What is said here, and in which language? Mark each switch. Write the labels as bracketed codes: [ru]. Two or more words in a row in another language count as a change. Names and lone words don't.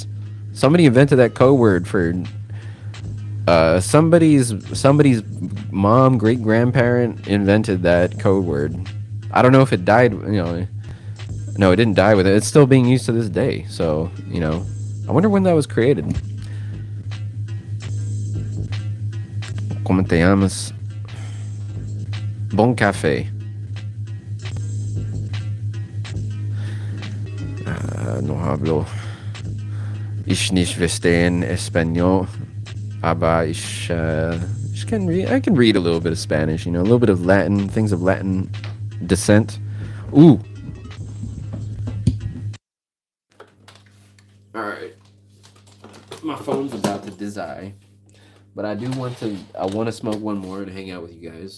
[en] Somebody invented that code word for somebody's mom, great grandparent invented that code word. I don't know if it died. You know, no, it didn't die with it. It's still being used to this day. So, you know, I wonder when that was created. [es] ¿Cómo te llamas? [fr] Bon café. [es] No hablo. [de] Ich nicht [es] verstehen español, [de] aber ich [en] can read. I can read a little bit of Spanish. You know, a little bit of Latin, things of Latin descent. Ooh. All right. My phone's about to die, but I want to smoke one more and hang out with you guys.